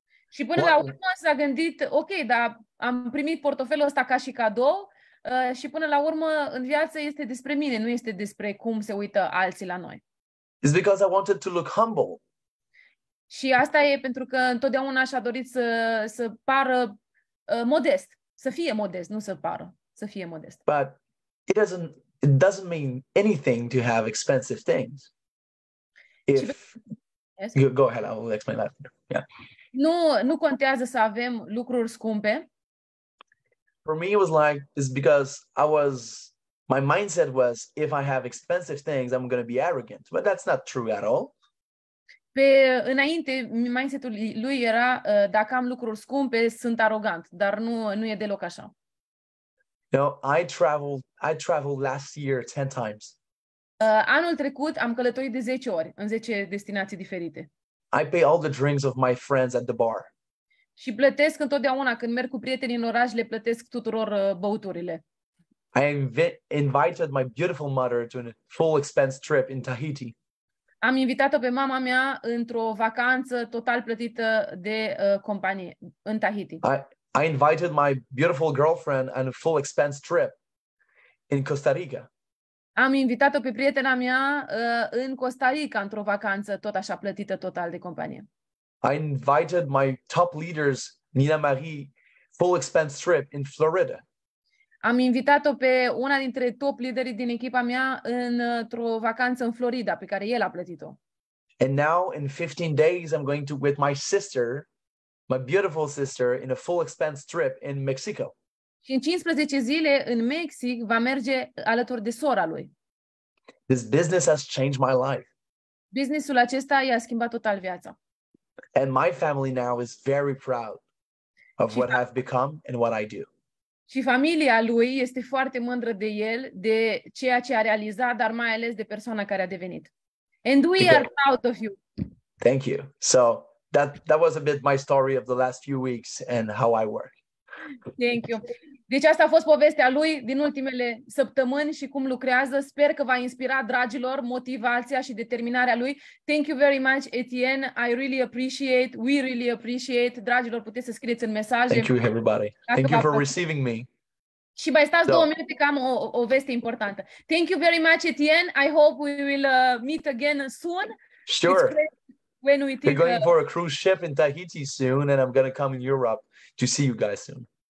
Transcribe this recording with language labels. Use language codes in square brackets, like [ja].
[ro] Și până la urmă s-a gândit, ok, dar am primit portofelul ăsta ca și cadou și până la urmă în viață este despre mine, nu este despre cum se uită alții la noi. [en] It's because I wanted to look humble. [ro] Și asta e pentru că întotdeauna și-a dorit să pară modest, să fie modest, nu să pară, să fie modest. [en] But it doesn't mean anything to have expensive things. Yes. Go ahead, I will explain that. Yeah. [ro] Nu contează să avem lucruri scumpe. [en] For me, it was like, it's because my mindset was, if I have expensive things, I'm going to be arrogant. But that's not true at all. [ro] Înainte, mindset-ul lui era, dacă am lucruri scumpe, sunt arogant, dar nu e deloc așa. [en] I traveled last year 10 times. [ro] Anul trecut am călătorit de 10 ori, în 10 destinații diferite. [en] I pay all the drinks of my friends at the bar. [ro] Și plătesc întotdeauna, când merg cu prietenii în oraș, le plătesc tuturor băuturile. [en] I invited my beautiful mother to a full expense trip in Tahiti. [ro] Am invitat-o pe mama mea într-o vacanță total plătită de companie în Tahiti. [en] I invited my beautiful girlfriend on a full expense trip in Costa Rica. [ro] Am invitat-o pe prietena mea în Costa Rica într-o vacanță tot așa plătită total de companie. [en] I invited my top leaders, Nina Marie, full expense trip in Florida. [ro] Am invitat-o pe una dintre top liderii din echipa mea într-o vacanță în Florida, pe care el a plătit-o. [en] And now in 15 days I'm going to with my sister, my beautiful sister, in a full expense trip in Mexico. [ro] Și în 15 zile în Mexic va merge alături de sora lui. [en] This business has changed my life. [ro] Businessul acesta i-a schimbat total viața. [en] And my family now is very proud of what I've become and what I do. Și familia lui este foarte mândră de el, de ceea ce a realizat, dar mai ales de persoana care a devenit. And we are proud of you. Thank you. So that was a bit my story of the last few weeks and how I work. Thank you. [ro] Deci asta a fost povestea lui din ultimele săptămâni și cum lucrează. Sper că va inspira, dragilor, motivația și determinarea lui. [en] Thank you very much, Etienne. I really appreciate. We really appreciate. [ro] Dragilor, puteți să scrieți în mesaje. [en] Thank you, everybody. Thank you for receiving me. [ro] Și mai stați 2 minute că am o veste importantă. [en] Thank you very much, Etienne. I hope we will meet again soon. Sure. When we think, we're going for a cruise ship in Tahiti soon, and I'm going to come in Europe to see you guys soon.